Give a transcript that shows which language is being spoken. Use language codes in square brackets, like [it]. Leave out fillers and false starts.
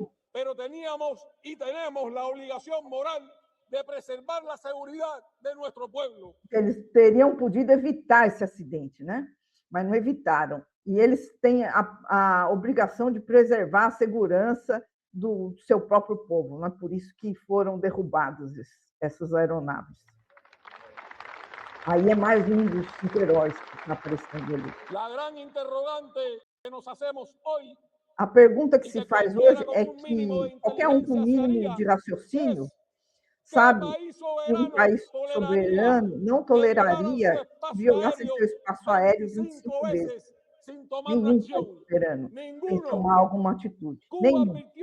[es] Pero teníamos y tenemos la obligación moral de preservar la seguridad de nuestro pueblo. [pt] Eles teriam podido evitar esse acidente, né? Mas não evitaram. E eles têm a obrigação de preservar a segurança do seu próprio povo, não é por isso que foram derrubadas essas aeronaves. Aí é mais um dos heróis que está aparecendo ali. [es] La gran interrogante que nos hacemos hoy. [pt] A pergunta que se faz hoje é que qualquer um com mínimo de raciocínio sabe que um país soberano não toleraria violação de seu espaço aéreo 25 vezes. Nenhum país soberano sem tomar alguma atitude. Nenhum.